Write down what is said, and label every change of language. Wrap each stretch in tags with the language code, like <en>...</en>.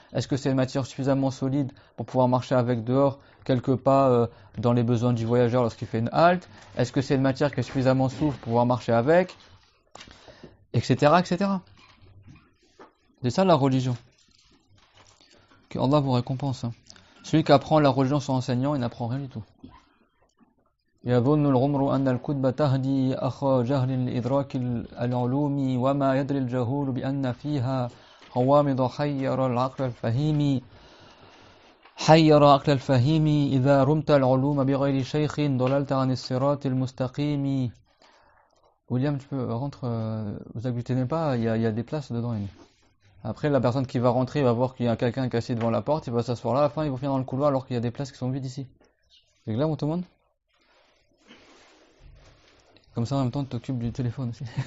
<fr>Est-ce que c'est une matière suffisamment solide pour pouvoir marcher avec dehors quelques pas dans les besoins du voyageur lorsqu'il fait une halte? Est-ce que c'est une matière qui est suffisamment souple pour pouvoir marcher avec? Etc. etc. C'est ça la religion. Que Allah vous récompense. Celui qui apprend la religion sans enseignant, il n'apprend rien du tout.</fr> <ar>يظن العمر أن الكتب تهدي أخا جهل لإدراك العلوم وما يدري الجهول بأن فيها غوامض حير عقل الفهيم إذا رمت العلوم بغير شيخ ضللت عن الصراط المستقيم.</ar> <fr>William, tu peux rentrer, vous inquiétez même pas, il y a des places dedans. Après, la personne qui va rentrer va voir qu'il y a quelqu'un qui est assis devant la porte, il va s'asseoir là, à la fin il va finir dans le couloir alors qu'il y a des places qui sont vides ici. C'est clair, tout le monde? Comme ça, en même temps, tu t'occupes du téléphone aussi.</fr>